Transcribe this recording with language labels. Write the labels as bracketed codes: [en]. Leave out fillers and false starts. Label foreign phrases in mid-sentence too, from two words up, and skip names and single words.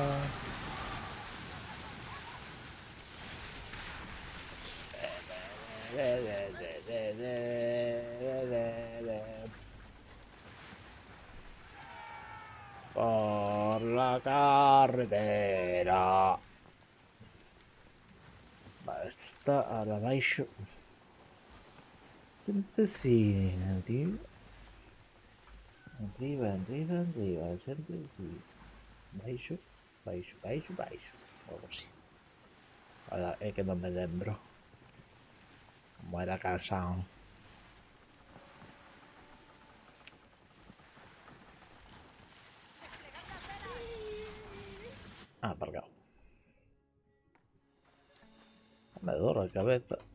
[es] Por la carretera. Vale, esto está a la baixo. [gl] Sempre sì, tío. Arriba, arriba, arriba, sempre sì. Baixo, baixo, baixo, baixo. [es] Algo así. Ahora es que no me lembro. Como era cansado. Ah, aparcado. Me duele la cabeza.